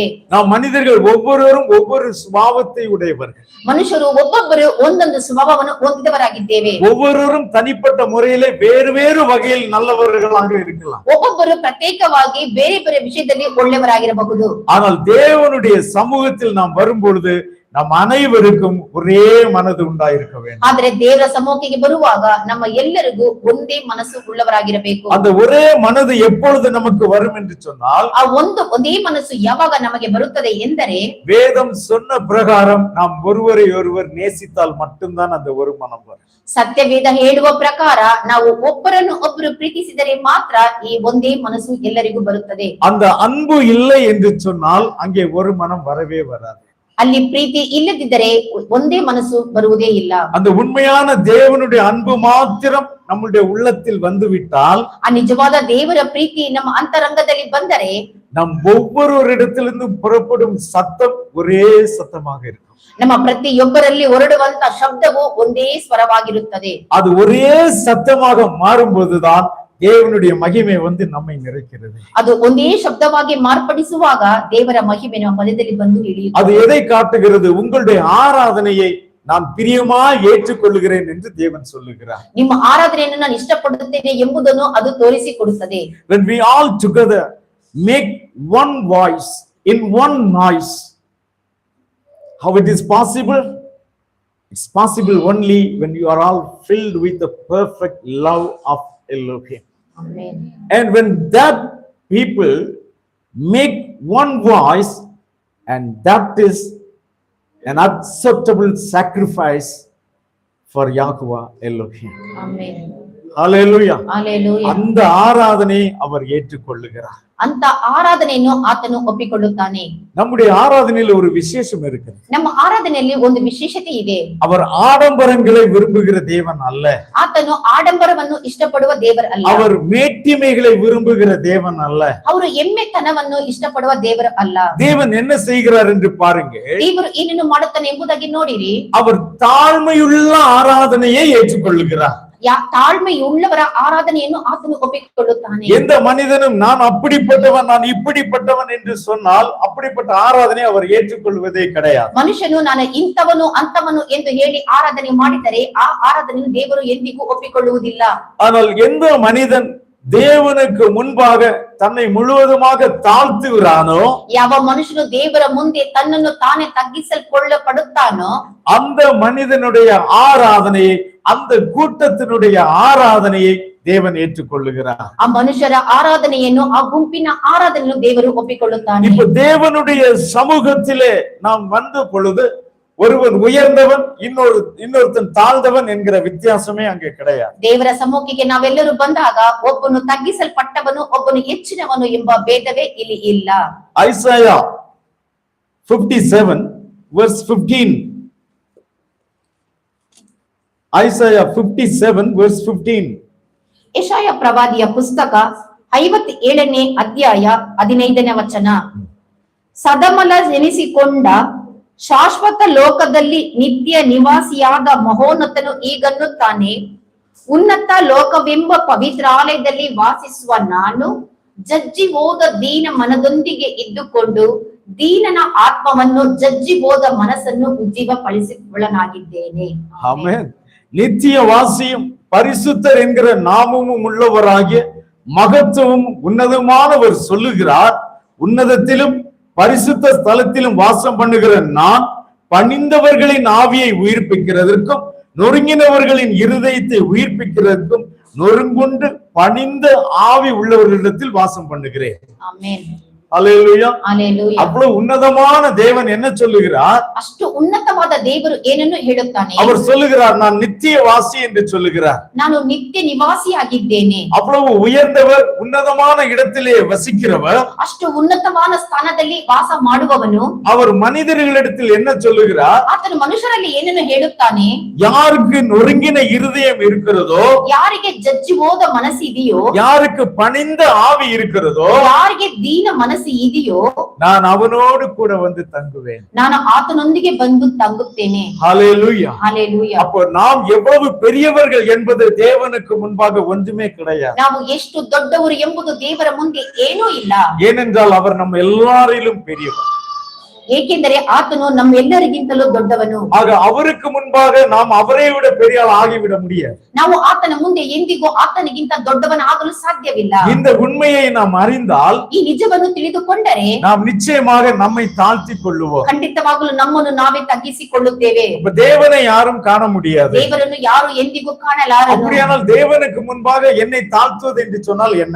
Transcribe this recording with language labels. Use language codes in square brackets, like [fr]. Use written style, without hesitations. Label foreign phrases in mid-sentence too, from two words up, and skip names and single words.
[ta] நாம் மனிதர்கள் ஒவ்வொருவரும் ஒவ்வொரு சுபாவத்தை உடையவர்கள். [kn] ಮನುಷ್ಯರು ಒಬ್ಬೊಬ್ಬರು ಒಂದೊಂದು ಸ್ವಭಾವವನ್ನು ಹೊಂದಿದವರಾಗಿದ್ದೇವೆ. [ta] ஒவ்வொருவரும் தனிப்பட்ட முறையிலே வேறு வேறு வகையில் நல்லவர்களாக இருக்கலாம். [kn] ಒಬ್ಬೊಬ್ಬರು ಪ್ರತ್ಯೇಕವಾಗಿ ಬೇರೆ ಬೇರೆ ವಿಷಯದಲ್ಲಿ ಒಳ್ಳೆಯವರಾಗಿರಬಹುದು. [ta] ஆனால் தேவனுடைய சமூகத்தில் நாம் வரும் பொழுது நம் அனைவருக்கும் ஒரே மனது உண்டாயிருக்க வேண்டும். [kn] ಆದ್ರೆ ದೇವರ ಸಮ್ಮುಖಕ್ಕೆ ಬರುವಾಗ ನಮ್ಮ ಎಲ್ಲರಿಗೂ ಒಂದೇ ಮನಸ್ಸು ಉಳ್ಳವರಾಗಿರಬೇಕು. [ta] அந்த ஒரே மனது எப்பொழுது நமக்கு வரும் என்று சொன்னால், [kn] ಆ ಒಂದೇ ಮನಸ್ಸು ಯಾವಾಗ ನಮಗೆ ಬರುತ್ತದೆ ಎಂದರೆ, [ta] வேதம் சொன்ன பிரகாரம் நாம் ஒருவரை ஒருவர் நேசித்தால் மட்டும்தான் அந்த ஒரு மனம் வரும். [kn] ಸತ್ಯವೇದ ಹೇಳುವ ಪ್ರಕಾರ ನಾವು ಒಬ್ಬರನ್ನು ಒಬ್ಬರು ಪ್ರೀತಿಸಿದರೆ ಮಾತ್ರ ಈ ಒಂದೇ ಮನಸ್ಸು ಎಲ್ಲರಿಗೂ ಬರುತ್ತದೆ. [ta] அந்த அன்பு இல்லை என்று சொன்னால் அங்கே ஒரு மனம் வரவே வராது. [kn] ಅಲ್ಲಿ ಪ್ರೀತಿ ಇಲ್ಲದಿದ್ದರೆ ಒಂದೇ ಮನಸ್ಸು ಬರುವುದೇ ಇಲ್ಲ. [ta] அந்த உண்மையான தேவனுடைய அன்பு மாத்திரம் நம்முடைய உள்ளத்தில் வந்துவிட்டால், [kn] ಆ ನಿಜವಾದ ದೇವರ ಪ್ರೀತಿ ನಮ್ಮ ಅಂತರಂಗದಲ್ಲಿ ಬಂದರೆ, [ta] நம் ஒவ்வொருவரிடத்திலிருந்து புறப்படும் சத்தம் ஒரே சத்தமாக இருக்கும். [kn] ನಮ್ಮ ಪ್ರತಿಯೊಬ್ಬರಲ್ಲಿ ಹೊರಡುವಂತ ಶಬ್ದವು ಒಂದೇ ಸ್ವರವಾಗಿರುತ್ತದೆ. [ta] அது ஒரே சத்தமாக மாறும்போதுதான் தேவனுடைய மகிமை வந்து நம்மை நிறைக்கிறது. [kn] ಅದು ಒಂದೇ ಶಬ್ದವಾಗಿ ಮಾರ್ಪಡಿಸುವಾಗ ದೇವರ ಮಹಿಮೆ ನಮ್ಮ ಮಧ್ಯದಲ್ಲಿ ಬಂದು ಇಳಿಯುತ್ತದೆ. [ta] அது எதை காட்டுகிறது? உங்களுடைய ஆராதனையை நான் பிரியமாய் ஏற்றுக்கொள்கிறேன் என்று தேவன் சொல்லுகிறார். [kn] ನಿಮ್ಮ ಆರಾಧನೆಯನ್ನು ನಾನು ಇಷ್ಟಪಡುತ್ತೇನೆ ಎಂಬುದನ್ನು ಅದು ತೋರಿಸಿಕೊಡುತ್ತದೆ. [en] When we all together make one voice in one noise, how it is possible? It's possible only when you are all filled with the perfect love of Elohim. Amen. And when that people make one voice, and that is an acceptable sacrifice for Yahuwah Elohim. Amen. Hallelujah. Hallelujah. [ta] அந்த ஆராதனை அவர் ஏற்றுக்கொள்ளுகிறார். [kn] ಅಂತ ಆರಾಧನೆಯನ್ನು ಆತನು ಒಪ್ಪಿಕೊಳ್ಳುತ್ತಾನೆ. [ta] நம்முடைய ஆராதனையில் ஒரு விசேஷம் இருக்கு. [kn] ನಮ್ಮ ಆರಾಧನೆಯಲ್ಲಿ ಒಂದು ವಿಶೇಷತೆ ಇದೆ. [ta] அவர் ஆடம்பரங்களை விரும்புகிற தேவன் அல்ல. [kn] ಆತನು ಆಡಂಬರವನ್ನು ಇಷ್ಟಪಡುವ ದೇವರು ಅಲ್ಲ. [ta] அவர் மேட்டிமைகளை விரும்புகிற தேவன் அல்ல. [kn] ಅವರು ಎಮ್ಮೆತನವನ್ನು ಇಷ್ಟಪಡುವ ದೇವರು ಅಲ್ಲ. [ta] தேவன் என்ன செய்கிறார் என்று பாருங்க. [kn] ದೇವರು ಏನನ್ನು ಮಾಡುತ್ತಾನೆ ಎಂಬುದಾಗಿ ನೋಡಿರಿ. [ta] அவர் தாழ்மையுள்ள ஆராதனையை ஏற்றுக்கொள்ளுகிறார். [kn] ತಾಳ್ಮೆಯುಳ್ಳವರ ಆರಾಧನೆಯನ್ನು ಆತನು ಒಪ್ಪಿಕೊಳ್ಳುತ್ತಾನೆ. [ta] எந்த மனிதனும் நான் அப்படிப்பட்டவன் நான் இப்படிப்பட்டவன் என்று சொன்னால் அப்படிப்பட்ட ஆராதனை அவர் ஏற்றுக்கொள்வதே கிடையாது. [kn] ಮನುಷ್ಯನು ನಾನು ಇಂಥವನು ಅಂತವನು ಎಂದು ಹೇಳಿ ಆರಾಧನೆ ಮಾಡಿದರೆ ಆ ಆರಾಧನೆಯನ್ನು ದೇವರು ಎಂದಿಗೂ ಒಪ್ಪಿಕೊಳ್ಳುವುದಿಲ್ಲ. [ta] ஆனால் எந்த மனிதன் தேவனுக்கு முன்பாக தன்னை முழுவதுமாக தாழ்த்துகிறானோ, [kn] ಯಾವ ಮನುಷ್ಯನು ದೇವರ ಮುಂದೆ ತನ್ನನ್ನು ತಾನೇ ತಗ್ಗಿಸಲ್ಪಡುತ್ತಾನೋ, [ta] அந்த மனிதனுடைய ஆராதனையை, அந்த கூட்டத்தினுடைய ஆராதனையை தேவன் ஏற்றுக்கொள்ளுகிறார். [kn] ಆ ಮನುಷ್ಯರ ಆರಾಧನೆಯನ್ನು, ಆ ಗುಂಪಿನ ಆರಾಧನೆಯನ್ನು ದೇವರು ಒಪ್ಪಿಕೊಳ್ಳುತ್ತಾನೆ. [ta] இப்ப தேவனுடைய சமூகத்திலே நாம் வந்த பொழுது ஒருவன் உயர்ந்தவன் இன்னொருத்தன் தாழ்ந்தவன் என்கிற வித்தியாசமே அங்கே கிடையாது. [kn] ದೇವರ ಸಮ್ಮುಖಕ್ಕೆ ನಾವೆಲ್ಲರೂ ಬಂದಾಗ ಒಬ್ಬನು ತಗ್ಗಿಸಲ್ಪಟ್ಟವನು ಒಬ್ಬನು ಹೆಚ್ಚಿನವನು ಎಂಬ ಭೇದವೇ ಇಲ್ಲಿ ಇಲ್ಲ. [ta] ஐசாயா 57 verse 15. ஐசாயா 57 verse 15. [kn] ಯೆಶಾಯ ಪ್ರವಾದಿಯ ಪುಸ್ತಕ 57ನೇ ಅಧ್ಯಾಯ 15ನೇ ವಚನ. ಸದಮಲ ನೆನೆಸಿಕೊಂಡ ಶಾಶ್ವತ ಲೋಕದಲ್ಲಿ ನಿತ್ಯ ನಿವಾಸಿಯಾದ ಮಹೋನ್ನತನು ಈಗನ್ನುತ್ತಾನೆ, ಉನ್ನತ ಲೋಕವೆಂಬ ಪವಿತ್ರಾಲಯದಲ್ಲಿ ವಾಸಿಸುವ ನಾನು ಜಜ್ಜಿ ಹೋದ ದೀನ ಮನದೊಂದಿಗೆ ಇದ್ದುಕೊಂಡು ದೀನನ ಆತ್ಮವನ್ನು ಜಜ್ಜಿ ಹೋದ ಮನಸ್ಸನ್ನು ಉಜ್ಜೀವಪಡಿಸಿಕೊಳ್ಳನಾಗಿದ್ದೇನೆ. [ta] ஆமென். நித்திய வாசியும் பரிசுத்தர் என்கிற நாமமும் உள்ளவராகிய மகத்துவம் உன்னதமானவர் சொல்லுகிறார், உன்னதத்திலும் பரிசுத்த ஸ்தலத்திலும் வாசம் பண்ணுகிற நான் பணிந்தவர்களின் ஆவியை உயிர்ப்பிக்கிறதற்கும் நொறுங்கினவர்களின் இருதயத்தை உயிர்ப்பிக்கிறதற்கும் நொறுங்குண்டு பணிந்த ஆவி உள்ளவர்களிடத்தில் வாசம் பண்ணுகிறேன். [kn] ಆಮೆನ್. [ta] அல்லேலூயா. அல்லேலூயா. அவ்வளவு உன்னதமான தேவன் என்ன சொல்லுகிறார்? [kn] ಅಷ್ಟು ಉನ್ನತವಾದ ದೇವರು ಏನನ್ನು ಹೇಳುತ್ತಾನೆ? [ta] அவர் சொல்லுகிறார், நான் நித்திய வாசி என்று சொல்லுகிறார். [kn] ನಾನು ನಿತ್ಯ ನಿವಾಸಿಯಾಗಿದ್ದೇನೆ. [ta] அவ்வளவு உயர்ந்தவர், உன்னதமான இடத்திலே வசிக்கிறவர், [kn] ಅಷ್ಟು ಉನ್ನತವಾದ ಸ್ಥಾನದಲ್ಲಿ ವಾಸ ಮಾಡುವವನು. [ta] அவர் மனிதர்களிடத்தில் என்ன சொல்லுகிறார்? [kn] ಆತನು ಮನುಷ್ಯರಲ್ಲಿ ಏನನ್ನು ಹೇಳುತ್ತಾನೆ? [ta] யாருக்கு நொறுங்கின இருதயம் இருக்கிறதோ, [kn] ಯಾರಿಗೆ ಜಜ್ಜಿ ಹೋದ ಮನಸ್ಸು ಇದೆಯೋ, [ta] யாருக்கு பணிந்த ஆவி இருக்கிறதோ, [kn] ಯಾರಿಗೆ ದೀನ ಮನಸ್ಸು ಇದೆಯೋ, [ta] நான் அவனோடு கூட வந்து தங்குவேன். [kn] ನಾನು ಆತನೊಂದಿಗೆ ಬಂದು ತಂಗುತ್ತೇನೆ. [ta] ஹல்லேலூயா. ஹalleluya. அப்போ நாம் எவ்வளவு பெரியவர்கள் என்பது தேவனுக்கு முன்பாக ஒன்றுமே கிடையாது. [kn] ನಾವು ಎಷ್ಟು ದೊಡ್ಡವರು ಎಂಬುದು ದೇವರ ಮುಂದೆ ಏನೂ ಇಲ್ಲ. [ta] ஏனென்றால் அவர் நம்ம எல்லாரிலும் பெரியவர். [kn] ಏಕೆಂದರೆ ಆತನು ನಮ್ಮೆಲ್ಲರಿಗಿಂತಲೂ ದೊಡ್ಡವನು. [ta] ஆக அவருக்கு முன்பாக நாம் அவரை விட பெரிய ஆள் ஆகிவிட முடியாது. [kn] ನಾವು ಆತನ ಮುಂದೆ ಎಂದಿಗೂ ಆತನಿಗಿಂತ ದೊಡ್ಡವನಾಗಲು ಸಾಧ್ಯವಿಲ್ಲ. [ta] இந்த உண்மையை நாம் அறிந்தால் [kn] ಈ ನಿಜವನ್ನು ತಿಳಿದುಕೊಂಡರೆ [ta] நாம் நிச்சயமாக நம்மை தாழ்த்திக் கொள்ளுவோம். [kn] ಖಂಡಿತವಾಗಲೂ ನಮ್ಮನ್ನು ನಾವೇ ತಗ್ಗಿಸಿಕೊಳ್ಳುತ್ತೇವೆ. [ta] இப்ப தேவனை யாரும் காண முடியாது. [kn] ದೇವರನ್ನು ಯಾರು ಎಂದಿಗೂ ಕಾಣಲಾರರು. [ta] அப்படியானால் தேவனுக்கு முன்பாக என்னை தாழ்த்துவது என்று சொன்னால் என்ன?